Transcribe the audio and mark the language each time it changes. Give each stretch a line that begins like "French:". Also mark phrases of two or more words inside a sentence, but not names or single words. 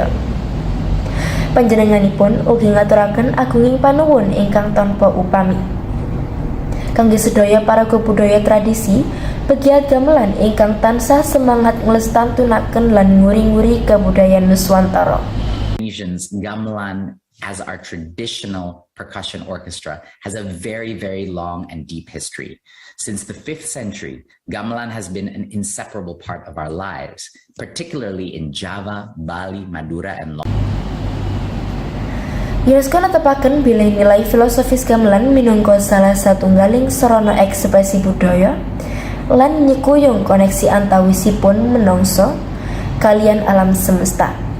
Javanese: Panjenenganipun ugi ngaturaken agunging panuwun ingkang tanpa upami kangge sedaya paraga budaya tradisi pegiat gamelan ingkang tansah semangat nglestantunaken lan nguri-nguri kabudayaan Nuswantara.
English: Indonesians, gamelan as our traditional percussion orchestra has a very, very long and deep history. Since the 5th century, gamelan has been an inseparable part of our lives, particularly in Java, Bali, Madura, and Lombok.
Javanese: UNESCO netepaken bilih nilai filosofis gamelan minangka salah satunggaling sarana ekspresi budaya lan nyekuyung koneksi antawisipun menungso kalian alam semesta.